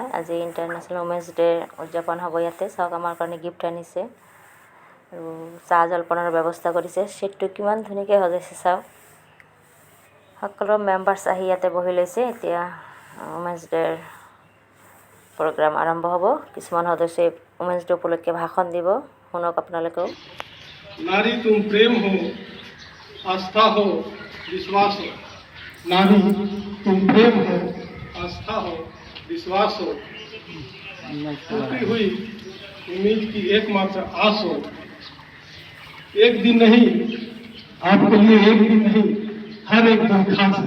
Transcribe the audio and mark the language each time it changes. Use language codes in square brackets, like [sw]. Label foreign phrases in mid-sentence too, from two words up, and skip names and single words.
[as] আজি ইণ্টাৰনেশ্যনেল ওমেন্স ডে উদযাপন হ'ব ইয়াতে। চাওক আমাৰ কাৰণে গিফ্ট আনিছে আৰু চাহ জলপানৰ ব্যৱস্থা কৰিছে। ছেটটো কিমান ধুনীয়াকৈ সজাইছে চাওক। সকলো মেম্বাৰ্ছ আহি ইয়াতে বহি লৈছে। এতিয়া ওমেন্স ডেৰ প্ৰগ্ৰাম আৰম্ভ হ'ব। কিছুমান সদস্যই ওমেন্স ডে উপলক্ষে ভাষণ দিব, শুনক আপোনালোকেও। [hi] नारी तुम प्रेम हो, आस्था हो, विश्वास हो। नारी तुम प्रेम हो, आस्था हो, विश्वास हो। टूटी हुई उम्मीद की एकमात्र आस हो। एक दिन नहीं, आपके लिए एक दिन नहीं, हर एक दिन खास है।